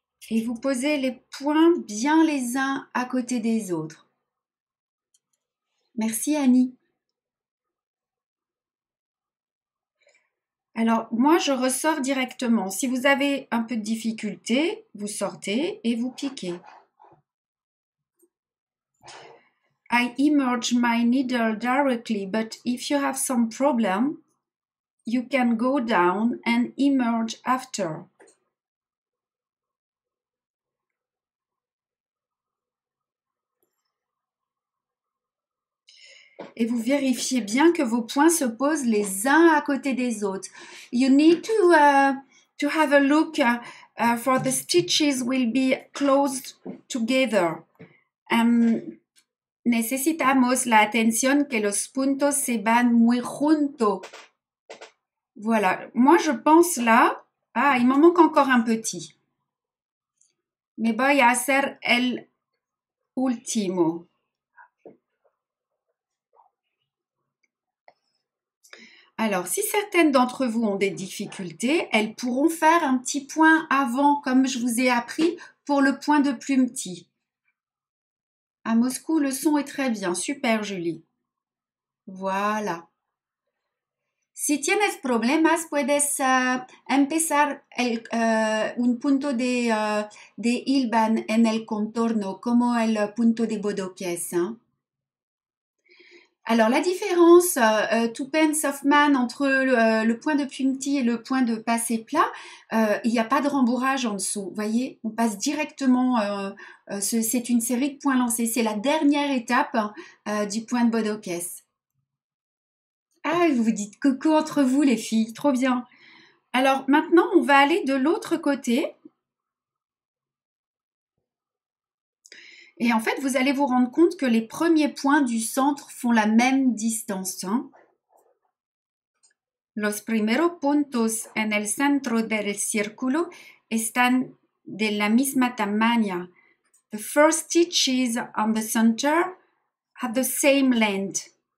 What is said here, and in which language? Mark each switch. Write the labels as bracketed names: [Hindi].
[French] Et vous posez les points bien les uns à côté des autres. Merci Annie. Alors, moi, je ressors directement. Si vous avez un peu de difficulté, vous sortez et vous piquez. [English] I immerse my needle directly, but if you have some problem, you can go down and immerse after. [French] Et vous vérifiez bien que vos points se posent les uns à côté des autres. [English] You need to have a look for the stitches will be closed together. [Spanish] Necesitamos la atención que los puntos se van muy juntos. [French] Voilà. Moi, je pense là... Ah, il m'en manque encore un petit. [Spanish] Me voy a hacer el último. [French] Alors, si certaines d'entre vous ont des difficultés, elles pourront faire un petit point avant, comme je vous ai appris, pour le point de plume petit. À Moscou, le son est très bien. Super, Julie. Voilà. [Spanish] Si tienes problemas, puedes empezar un punto de hilvan en el contorno, como el punto de Bodoques. [French] Hein? Alors, la différence Tupen-Softman entre le point de plume petit et le point de passé plat, il n'y a pas de rembourrage en dessous. Vous voyez, on passe directement, c'est une série de points lancés. C'est la dernière étape du point de Bodoques. Ah, vous vous dites coucou entre vous les filles, trop bien. Alors maintenant, on va aller de l'autre côté. Et en fait, vous allez vous rendre compte que les premiers points du centre font la même distance. Hein. [Spanish] Los primeros puntos en el centro del círculo están de la misma tamaña. [English] The first stitches on the center have the same length.